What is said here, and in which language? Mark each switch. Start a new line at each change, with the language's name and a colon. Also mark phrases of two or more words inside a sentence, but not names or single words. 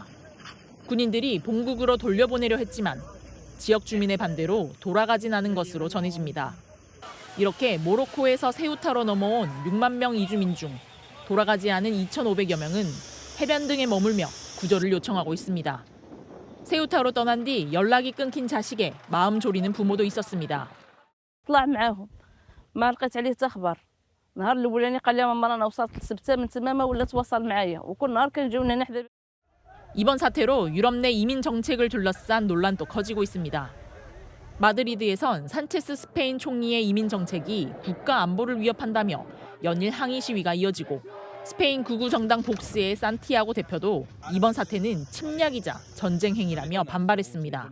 Korean: 군인들이 본국으로 돌려보내려 했지만 지역 주민의 반대로 돌아가진 않은 것으로 전해집니다. 이렇게 모로코에서 세우타로 넘어온 6만 명 이주민 중 돌아가지 않은 2,500여 명은 해변 등에 머물며 구조를 요청하고 있습니다. 세우타로 떠난 뒤 연락이 끊긴 자식에 마음 졸이는 부모도 있었습니다.
Arabic: طلع معاهم ما لقيت عليه حتى خبر النهار الاولاني قال لي ماما انا وصلت سبته من تماما ولا تواصل معايا وكل نهار كنجيونا نحضر.
Korean: 이번 사태로 유럽 내 이민 정책을 둘러싼 논란도 커지고 있습니다. 마드리드에선 산체스 스페인 총리의 이민 정책이 국가 안보를 위협한다며 연일 항의 시위가 이어지고 스페인 극우 정당 복스의 산티아고 대표도 이번 사태는 침략이자 전쟁 행위라며 반발했습니다.